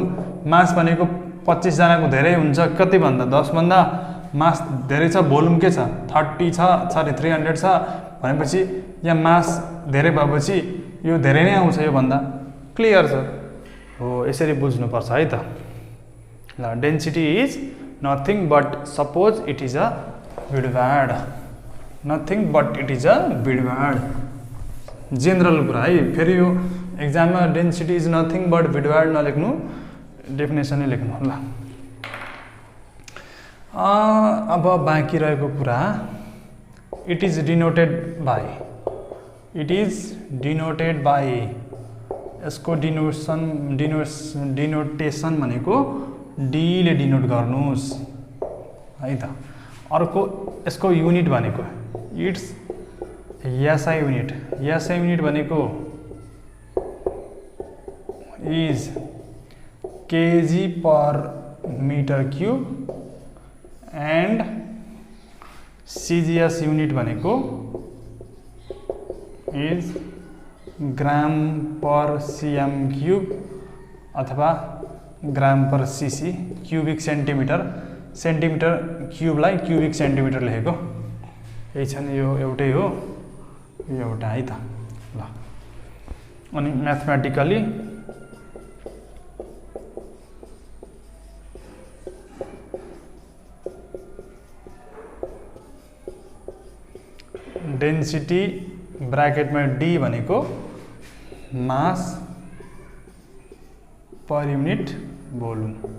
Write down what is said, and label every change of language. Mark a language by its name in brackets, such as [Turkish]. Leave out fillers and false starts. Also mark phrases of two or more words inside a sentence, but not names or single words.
[Nepali] मास भनेको 25 जनाको धेरै हुन्छ, कति भन्दा 10 भन्दा मास धेरै छ, भोल्युम के छ 30 छ, सरी 300 छ भनेपछि यहाँ मास धेरै भएपछि यो धेरै नै आउँछ यो भन्दा। क्लियर छ हो, यसरी बुझ्नुपर्छ है त। [English] ल density is nothing but suppose it is a भिडभाड, nothing but it is a भिडभाड। [Nepali] जेनरल कुरा है। फेरि यो एक्जाममा [English] density is nothing but [Nepali] भिडभाड नलेख्नु, डेफिनेसनै लेख्नु। ल अब बाँकी रहेको कुरा, [English] It is denoted by, it is denoted by, इट इज डिनोटेड बाई। [Nepali] यसको डिनोटेसन भनेको डी ले डिनोट गर्नुहोस् है त। अर्को यसको युनिट भनेको [English] its SI unit. SI unit भनेको is kg per meter cube and CGS unit भनेको is gram per cm cube अथवा gram per cc, cubic centimeter। [Nepali] सेन्टिमिटर क्यूबलाई [English] cubic centimeter [Nepali] लेखेको यही छ नि, यो एउटै हो, यो एउटा है त। ल अनि [English] mathematically density [Nepali] ब्राकेटमा डी भनेको [English] mass per unit volume.